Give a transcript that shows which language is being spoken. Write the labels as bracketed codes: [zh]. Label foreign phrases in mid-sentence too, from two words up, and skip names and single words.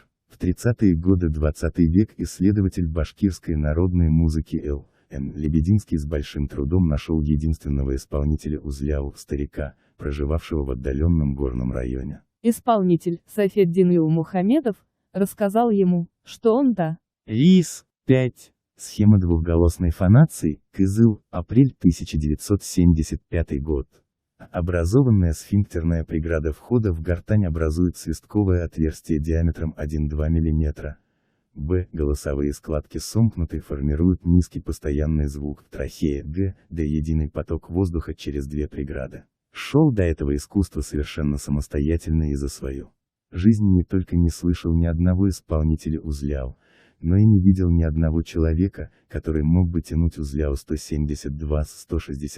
[ru] В 30-е годы 20 век исследователь башкирской народной музыки Л.Н. Лебединский с большим трудом нашел единственного исполнителя узляу, старика, проживавшего в отдаленном горном районе. Исполнитель, Сайфеддин Мухамедов, рассказал ему, что он Рис, 5. Схема двухголосной фонации, Кызыл, апрель 1975 год. Образованная сфинктерная преграда входа в гортань образует свистковое отверстие диаметром 1-2 мм. Б. Голосовые складки сомкнуты, формируют низкий постоянный звук, трахея, Г. Д. Единый поток воздуха через две преграды. Шел до этого искусства совершенно самостоятельно и за свою жизнь не только не слышал ни одного исполнителя узляу, но и не видел ни одного человека, который мог бы тянуть узляу 172-165.